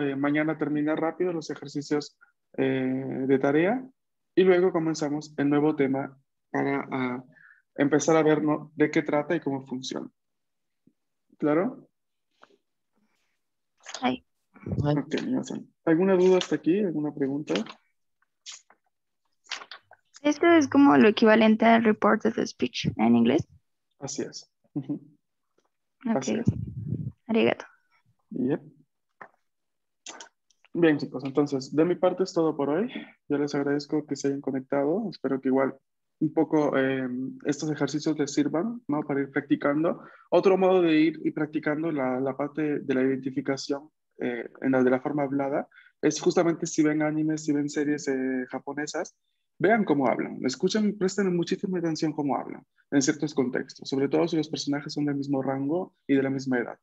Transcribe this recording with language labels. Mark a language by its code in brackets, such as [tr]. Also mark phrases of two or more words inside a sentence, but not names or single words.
[es] Mañana terminar rápido los ejercicios de tarea y luego comenzamos el nuevo tema para empezar a ver, ¿no? De qué trata y cómo funciona. ¿Claro? Hi. Ok, Miyao-san. ¿Alguna duda hasta aquí? ¿Alguna pregunta? Esto es como lo equivalente al [en] report of the speech [es] en inglés. Así es. Ujú. Ok. Así es. Arigato. Yep. Bien, chicos, entonces, de mi parte es todo por hoy. Yo les agradezco que se hayan conectado. Espero que igual un poco estos ejercicios les sirvan, ¿no? Para ir practicando. Otro modo de ir practicando la parte de la identificación de la forma hablada es justamente si ven animes, si ven series japonesas, vean cómo hablan, escuchen, presten muchísima atención cómo hablan en ciertos contextos, sobre todo si los personajes son del mismo rango y de la misma edad.